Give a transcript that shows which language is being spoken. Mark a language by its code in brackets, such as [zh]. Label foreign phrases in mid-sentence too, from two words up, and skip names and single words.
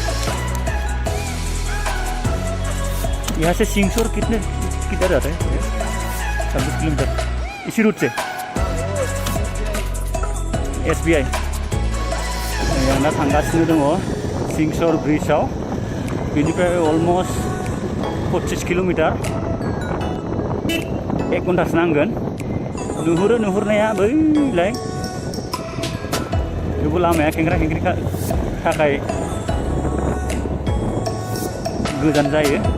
[hi] यहाँ से सिंगशोर किधर जाते हैं? 26 किलोमीटर इसी रूट से। [brx] SBI यहाँ थांगासिनो दङ सिंगशोर ब्रिजआव। बेनिफ्राय अलमस्ट 25 किलोमीटर, 1 घन्टासो नांगोन। नुहुरनाया बैलाय, थेवबो लामाया खेंख्रा खेंख्रि थाखाय गोजान जायो।